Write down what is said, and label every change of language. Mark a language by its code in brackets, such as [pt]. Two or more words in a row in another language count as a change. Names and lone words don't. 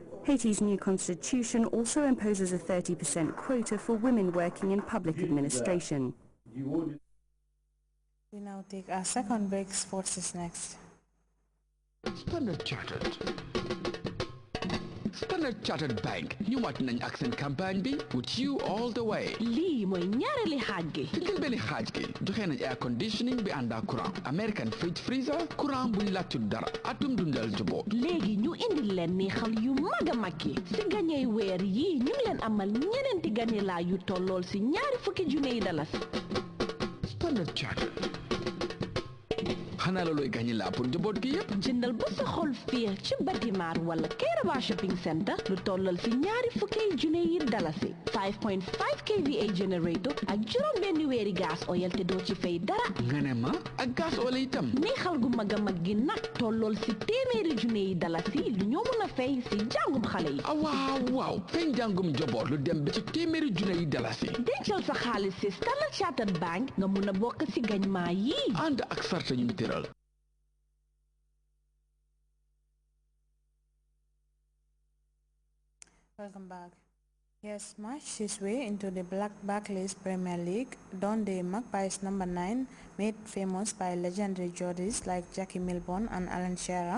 [en] Haiti's new constitution also imposes a 30% quota for women working in public administration. We now take our second break. Sports is next. [wo] Standard Chartered Bank ñëwaat nañ ak seen campagne bi [en] with you all the way. [wo] lii mooy ñaareeli xaaj gi. ci njëlbeeni xaaj gi joxe nañ [en] air conditioning [wo] bi ànd ak courant, [en] American fridge freezer, [wo] courant buñ laajtu dara, atum dundal njaboot. léegi ñu indil leen neexal yu mag a mag yi si gañey weer yii ñu ngi leen amal ñeneenti gañe laa yu tollool si ñaari fukki junne yi dalasi. Standard Chartered. xanaa looloy gañe laa pour njaboot gi yépp. jëndal ba sa xol fii ci Batimaar wala Kairaba shopping center lu tollal si ñaari fukki junne yi dalasi 5.5 kVA generator ak juróom benn weeri [fr] gas oil [wo] te doo ci fay dara. nga ne ma ak [fr] gas oil [wo] itam. neexal gu mag a mag gi nag tollool si téeméeri junne yi dalasi lu ñoo mën a fay si jàngum xale yi. waaw fay njàngum njaboot lu dem ba ci téeméeri junne yi dalasi. dencal sa xaalis si Standard Chartered Bank nga mun a bokk si gañmaa yi. ànd ak sarta ñu tëral. [en] Welcome back. Yes, marched his way into the Barclays Premier League. Dundee Magpies number 9, made famous by legendary Geordies like Jackie Milburn and Alan Shearer.